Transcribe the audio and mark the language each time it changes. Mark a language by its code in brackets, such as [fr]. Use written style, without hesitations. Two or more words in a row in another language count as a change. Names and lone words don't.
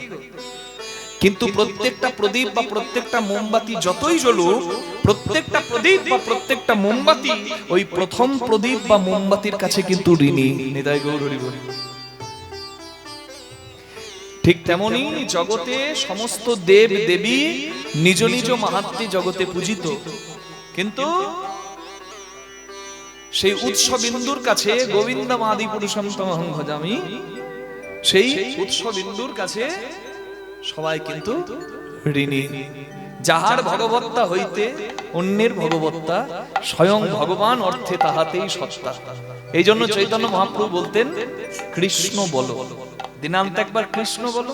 [bn] কিন্তু প্রত্যেকটা প্রদীপ বা প্রত্যেকটা মোমবাতি যতই জ্বলুক, প্রত্যেকটা প্রদীপ বা প্রত্যেকটা মোমবাতি ওই প্রথম প্রদীপ বা মোমবাতির কাছে কিন্তু ঋণী। নিতাই গৌর হরি বল। ঠিক তেমনি জগতে সমস্ত দেব দেবী নিজ নিজ মাহাত্ম্যে জগতে পূজিত, কিন্তু সেই উৎস বিন্দুর কাছে [sa] গোবিন্দম আদি পুরুষম তমহং ভজামি, [bn] সেই উৎস বিন্দুর কাছে সবাই কিন্তু ঋণী। যাহার ভগবত্তা হইতে অন্যের ভগবত্তা, স্বয়ং ভগবান অর্থে তাহাতেই সত্তা। এই জন্য চৈতন্য মহাপ্রভু বলতেন কৃষ্ণ বলো, দিনান্ত একবার কৃষ্ণ বলো।